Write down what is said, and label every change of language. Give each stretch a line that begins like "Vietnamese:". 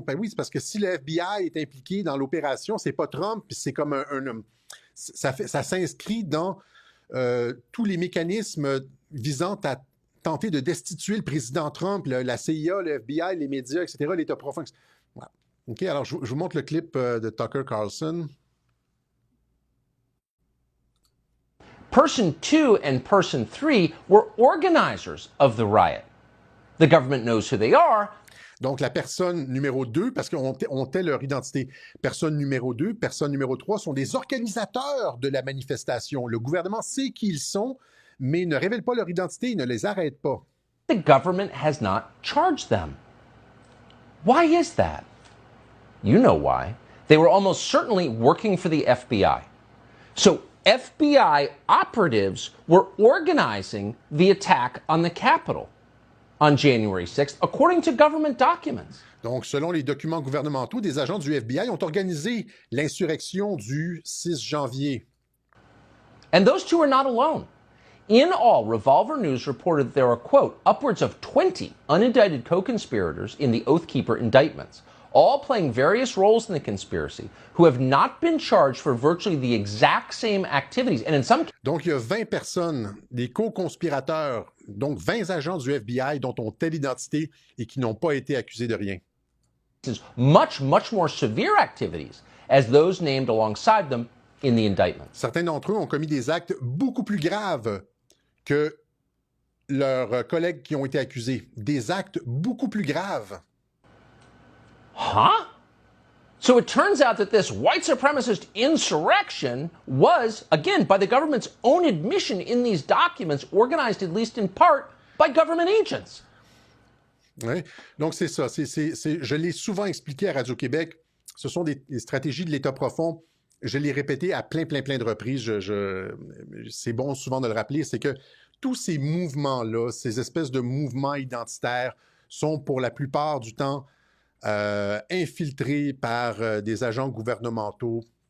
French: Ben oui, c'est parce que si le FBI est impliqué dans l'opération, c'est pas Trump, puis c'est comme ça s'inscrit dans tous les mécanismes visant à tenter de destituer le président Trump, la CIA, le FBI, les médias, etc., l'État profond. Voilà. OK, alors je vous montre le clip de Tucker Carlson.
English: Person 2 and Person 3 were organizers of the riot. The government knows who they are.
French: Donc, la personne numéro 2, parce qu'on tait leur identité. Personne numéro 2, personne numéro 3 sont des organisateurs de la manifestation. Le gouvernement sait qui ils sont, mais ne révèle pas leur identité, il ne les arrête pas.
English: The government has not charged them. Why is that? You know why. They were almost certainly working for the FBI. So FBI operatives were organizing the attack on the Capitol on January 6th, according to government documents.
French: Donc, selon les documents gouvernementaux, des agents du FBI ont organisé l'insurrection du 6 janvier.
English: And those two are not alone. In all, Revolver News reported that there are, quote, upwards of 20 unindicted co-conspirators in the Oath Keeper indictments, all playing various roles in the conspiracy, who have not been charged for virtually the exact same activities. And in some
French: Donc, il y a 20 personnes, des co-conspirateurs, donc 20 agents du FBI dont on tait l'identité et qui n'ont pas été accusés de rien.
English: Much more severe activities as those named alongside them in the indictment.
French: Certains d'entre eux ont commis des actes beaucoup plus graves que leurs collègues qui ont été accusés. Des actes beaucoup plus graves. Huh?
English: So it turns out that this white supremacist insurrection was, again, by the government's own admission in these documents, organized at least in part by government agents.
French: Oui. Donc, c'est ça. Je l'ai souvent expliqué à Radio-Québec. Ce sont des stratégies de l'État profond. Je l'ai répété à plein de reprises. C'est bon souvent de le rappeler. C'est que tous ces mouvements-là, ces espèces de mouvements identitaires, sont pour la plupart du temps infiltrés par des agents gouvernementaux.